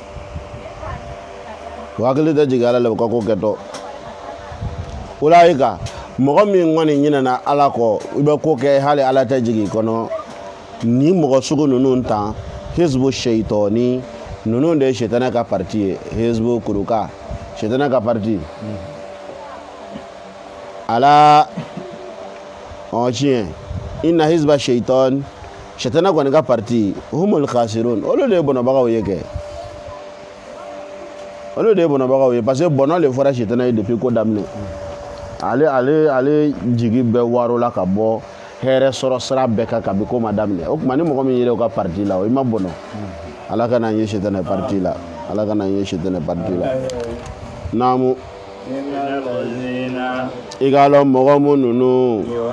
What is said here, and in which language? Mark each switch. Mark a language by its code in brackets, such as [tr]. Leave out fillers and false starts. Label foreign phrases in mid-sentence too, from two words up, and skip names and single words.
[bm] o hakili tɛ jigin ala la o ka ko kɛtɔ o la yi ka mɔgɔ min kɔni ɲinɛna ala kɔ i bɛ ko kɛ hali ala tɛ jigin kɔnɔ ni mɔgɔ sugu ninnu tan [ar] hizbu shaytani [bm] ninnu de ye shaytana ka parti ye hizbu kuruka shaytana ka parti ala tiɲɛ [ar] inna hizba shaytan [bm] shaytana kɔni ka parti [ar] humul khasirun [bm] olu de ye bɔnɔbagaw ye kɛ olu de ye bɔnɔbagaw ye parce que bɔnɔ le fɔra shaytana ye depuis ko daminɛ ale jigi bɛɛ waro la ka bɔ hɛrɛ sɔrɔ sira bɛɛ kan kabi ko ma daminɛ o tuma ni mɔgɔ min yɛrɛ o ka parti la o i ma bɔnɔ ala kana n ye shaytana parti la ala kana n ye shaytana parti la naamu i k'a lɔn mɔgɔ min ninnu